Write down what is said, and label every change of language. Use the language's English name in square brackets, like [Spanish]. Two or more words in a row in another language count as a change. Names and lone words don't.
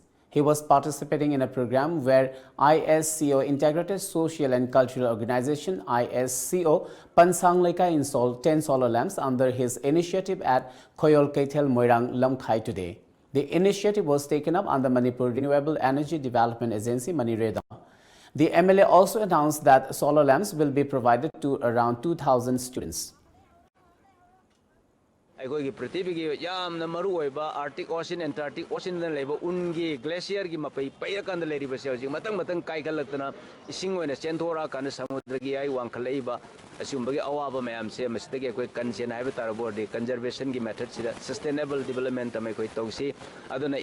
[English] He was participating in a program where ISCO Integrated Social and Cultural Organization ISCO Pansang Leka installed 10 solar lamps under his initiative at Khoyol Keitel Moirang Lamkhai today. The initiative was taken up under Manipur Renewable Energy Development Agency Manireda. The MLA also announced that solar lamps will be provided to around 2,000 students. [Manipuri] ꯑꯩꯈꯣꯏꯒꯤ ꯄ꯭ꯔꯤꯊꯤꯕꯤꯒꯤ ꯌꯥꯝꯅ ꯃꯔꯨꯑꯣꯏꯕ ꯑꯥꯔꯇꯤꯛ ꯑꯣꯁꯤꯟ ꯑꯦꯟꯇꯥꯔꯛꯇꯤꯛ ꯑꯣꯁꯤꯟꯗ ꯂꯩꯕ ꯎꯟꯒꯤ ꯒ꯭ꯂꯦꯁꯤꯌꯔꯒꯤ ꯃꯄꯩ ꯄꯩꯔꯀꯥꯟꯗ ꯂꯩꯔꯤꯕꯁꯦ ꯍꯧꯖꯤꯛ ꯃꯊꯪ ꯀꯥꯏꯈꯠꯂꯛꯇꯅ ꯏꯁꯤꯡ ꯑꯣꯏꯅ ꯆꯦꯟꯊꯣꯔꯛꯑꯀꯥꯟꯗ ꯁꯃꯨꯗ꯭ꯔꯒꯤ ꯑꯌꯥꯏ ꯋꯥꯡꯈꯠꯂꯛꯏꯕ ꯑꯁꯤꯒꯨꯝꯕꯒꯤ ꯑꯋꯥꯕ ꯃꯌꯥꯝꯁꯦ ꯃꯁꯤꯗꯒꯤ ꯑꯩꯈꯣꯏ ꯀꯟꯁꯦꯟ ꯍꯥꯏꯕ ꯇꯥꯔꯕ ꯑꯣꯏꯔꯗꯤ ꯀꯟꯖꯔꯕꯦꯁꯟꯒꯤ ꯃꯦꯊꯗꯁꯤꯗ [English] sustainable development [Manipuri] ꯑꯃ ꯑꯩꯈꯣꯏ ꯇꯧꯁꯤ ꯑꯗꯨꯅ